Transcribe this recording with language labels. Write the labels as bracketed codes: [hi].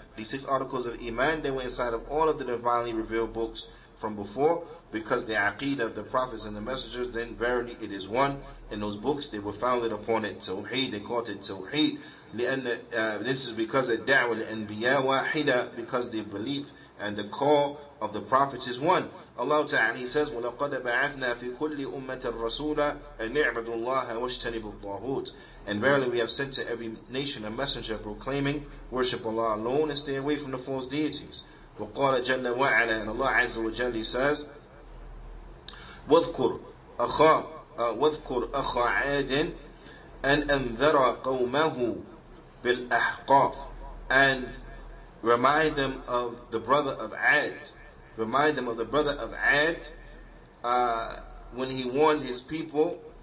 [en] These 6 articles of Iman, they were inside of all of the divinely revealed books from before, because the aqeedah of the prophets and the messengers, then verily it is one. In those books, they were founded upon it, Tawheed, they called it Tawheed. This is because of Da'wah al-Anbiya wahida, because the belief and the call of the prophets is one. Allah Ta'ala, He says, [ar] وَلَقَدْ بَعَثْنَا فِي كُلِّ أُمَّةٍ رَسُولًا أَنْ اعْبُدُوا اللَّهَ وَاجْتَنِبُوا الطَّاغُوتَ. [en] And verily we have sent to every nation a messenger proclaiming, worship Allah alone and stay away from the false deities. [ar] وَقَالَ جَلَّ وَعَلَى, [en] and Allah Azza wa Jalla says, [ar] وَاذْكُرْ أَخَا عَادٍ أَنْ أَنذَرَ قَوْمَهُ بِالْأَحْقَافِ. [en] And remind them of the brother of Ad. Remind them of the brother of Ad when he warned his people.